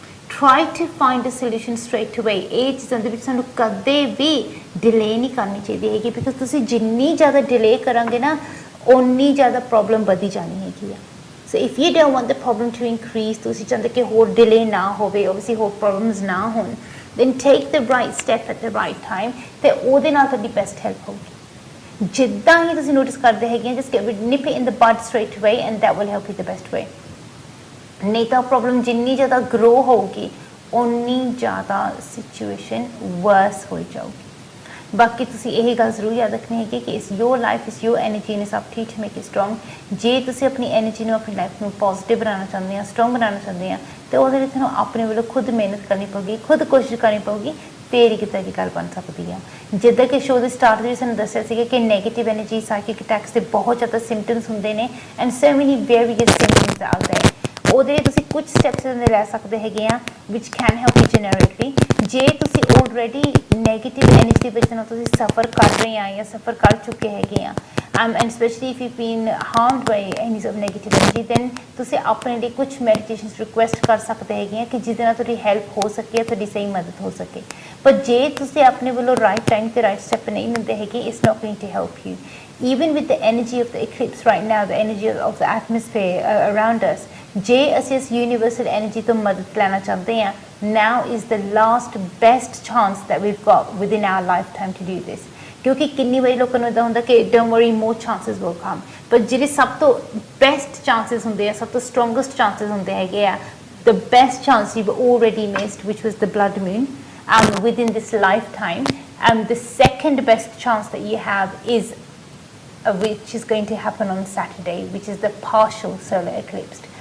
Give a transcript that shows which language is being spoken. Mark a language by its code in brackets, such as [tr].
[en] Try to find a solution straight away. [pa] ਇਹ ਚੀਜ਼ਾਂ ਦੇ ਵਿੱਚ ਸਾਨੂੰ ਕਦੇ ਵੀ ਡਿਲੇ ਨਹੀਂ ਕਰਨੀ ਚਾਹੀਦੀ ਹੈਗੀ, ਬਿਕਾਜ਼ ਤੁਸੀਂ ਜਿੰਨੀ ਜ਼ਿਆਦਾ ਡਿਲੇ ਕਰਾਂਗੇ ਨਾ ਓਨੀ ਜ਼ਿਆਦਾ ਪ੍ਰੋਬਲਮ ਵਧੀ ਜਾਣੀ ਹੈਗੀ ਆ। [en] so if you don't want the problem to increase, [pa] ਤੁਸੀਂ ਚਾਹੁੰਦੇ ਕਿ ਹੋਰ ਡਿਲੇ ਨਾ ਹੋਵੇ, ਓਬਵੀਅਸਲੀ ਹੋਰ ਪ੍ਰੋਬਲਮਸ ਨਾ ਹੋਣ, [en] then take the right step at the right time [pa] ਤੇ ਉਹਦੇ ਨਾਲ ਤੁਹਾਡੀ ਬੈਸਟ ਹੈਲਪ ਹੋਊਗੀ। ਜਿੱਦਾਂ ਹੀ ਤੁਸੀਂ ਨੋਟਿਸ ਕਰਦੇ ਹੈਗੇ [en] just get nip it in the bud straight away and that will help you the best way। [pa] ਨਹੀਂ ਤਾਂ ਪ੍ਰੋਬਲਮ ਜਿੰਨੀ ਜ਼ਿਆਦਾ ਗਰੋ ਹੋਊਗੀ ਓਨੀ ਜ਼ਿਆਦਾ ਸਿਚੁਏਸ਼ਨ ਵਰਸ ਹੋ ਜਾਊਗੀ। ਬਾਕੀ ਤੁਸੀਂ ਇਹ ਗੱਲ ਜ਼ਰੂਰ ਯਾਦ ਰੱਖਣੀ ਹੈਗੀ ਕਿ [en] Is your life is your energy and it's up to you to make it strong. [pa] ਜੇ ਤੁਸੀਂ ਆਪਣੀ ਐਨਰਜੀ ਨੂੰ ਆਪਣੀ ਲਾਈਫ ਨੂੰ ਪੋਜ਼ਿਟਿਵ ਬਣਾਉਣਾ ਚਾਹੁੰਦੇ ਆ, ਸਟਰੋਂਗ ਬਣਾਉਣਾ ਚਾਹੁੰਦੇ ਆ, ਤੇ ਉਹਦੇ ਲਈ ਤੁਹਾਨੂੰ ਆਪਣੇ ਵੱਲੋਂ ਖੁਦ ਮਿਹਨਤ ਕਰਨੀ ਪਊਗੀ, ਖੁਦ ਕੋਸ਼ਿਸ਼ ਕਰਨੀ ਪਊਗੀ, ਫੇਰ ਹੀ ਕਿਤੇ ਦੀ ਗੱਲ ਬਣ ਸਕਦੀ ਆ। ਜਿੱਦਾਂ ਕਿ ਸ਼ੋਅ ਦੇ ਸਟਾਰਟ ਦੇ ਵਿੱਚ ਸਾਨੂੰ ਦੱਸਿਆ ਸੀਗਾ ਕਿ ਨੈਗੇਟਿਵ ਐਨਰਜੀ ਸਾਈਕਿਕ ਅਟੈਕਸ ਦੇ ਬਹੁਤ ਜ਼ਿਆਦਾ ਸਿੰਪਟਮਸ ਹੁੰਦੇ ਨੇ [en] And so many various symptoms are there. [pa] ਉਹਦੇ ਲਈ ਤੁਸੀਂ ਕੁਝ ਸਟੈਪਸ ਲੈ ਸਕਦੇ ਹੈਗੇ ਆ [en] Which can help you generally. [pa] ਜੇ ਤੁਸੀਂ ਆਲਰੇਡੀ ਨੈਗੇਟਿਵ ਐਨਰਜੀ ਦੇ ਵਿੱਚ ਨਾ ਤੁਸੀਂ ਸਫਰ ਕਰ ਰਹੇ ਆ ਜਾਂ ਸਫਰ ਕਰ ਚੁੱਕੇ ਹੈਗੇ ਆ [en] and specially if you been harmed by any of negative energy, [pa] then ਤੁਸੀਂ ਆਪਣੇ ਲਈ ਕੁਝ ਮੈਡੀਟੇਸ਼ਨਸ ਰਿਕੁਐਸਟ ਕਰ ਸਕਦੇ ਹੈਗੇ ਆ ਕਿ ਜਿਹਦੇ ਨਾਲ ਤੁਹਾਡੀ ਹੈਲਪ ਹੋ ਸਕੇ, ਤੁਹਾਡੀ ਸਹੀ ਮਦਦ ਹੋ ਸਕੇ। ਪਰ ਜੇ ਤੁਸੀਂ ਆਪਣੇ ਵੱਲੋਂ ਰਾਈਟ ਟਾਈਮ ਤੇ ਰਾਈਟ ਸਟੈਪ ਨਹੀਂ ਲੈਂਦੇ ਹੈਗੇ, [en] It's not going to help you. even with the energy of the eclipse right now, the energy of the atmosphere around us, [pa] ਜੇ ਅਸੀਂ ਇਸ ਯੂਨੀਵਰਸਲ ਐਨਰਜੀ ਤੋਂ ਮਦਦ ਲੈਣਾ ਚਾਹੁੰਦੇ ਹਾਂ, [en] now is the last best chance that we've got within our lifetime to do this। [pa] ਕਿਉਂਕਿ ਕਿੰਨੀ ਵਾਰੀ ਲੋਕਾਂ ਨੂੰ ਇੱਦਾਂ ਹੁੰਦਾ ਕਿ [en] don't worry, more chances will come, [pa] ਪਰ ਜਿਹੜੇ ਸਭ ਤੋਂ ਬੈਸਟ ਚਾਂਸਿਸ ਹੁੰਦੇ ਆ, ਸਭ ਤੋਂ ਸਟਰੋਂਗੈਸਟ ਚਾਂਸਿਸ ਹੁੰਦੇ ਹੈਗੇ ਆ, [en] the best chance you've already missed, which was the blood moon, within this lifetime, the second best chance that you have is which is going to happen on Saturday, which is the partial solar eclipse।